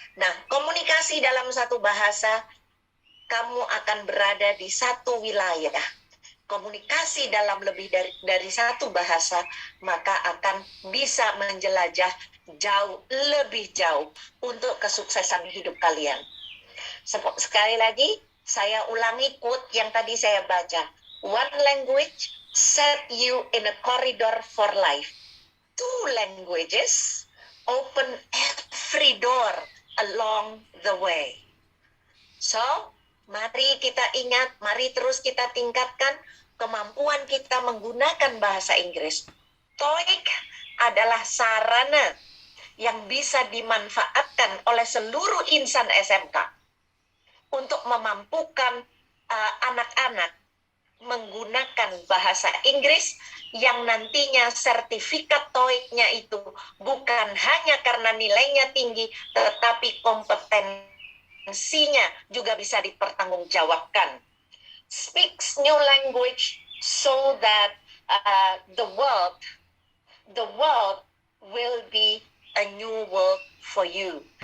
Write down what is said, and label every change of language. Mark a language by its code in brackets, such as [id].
[id] Nah, komunikasi dalam satu bahasa, kamu akan berada di satu wilayah. Komunikasi dalam lebih dari satu bahasa, maka akan bisa menjelajah lebih jauh untuk kesuksesan hidup kalian. Sekali lagi, saya ulangi quote yang tadi saya baca. [en] One language set you in a corridor for life. Two languages open every door along the way. [id] So, mari kita ingat, mari terus kita tingkatkan kemampuan kita menggunakan bahasa Inggris. TOEIC adalah sarana yang bisa dimanfaatkan oleh seluruh insan SMK untuk memampukan anak-anak menggunakan bahasa Inggris yang nantinya sertifikat TOEIC-nya itu bukan hanya karena nilainya tinggi, tetapi kompetensinya juga bisa dipertanggungjawabkan. [en] Speaks new language so that the world will be a new world for you.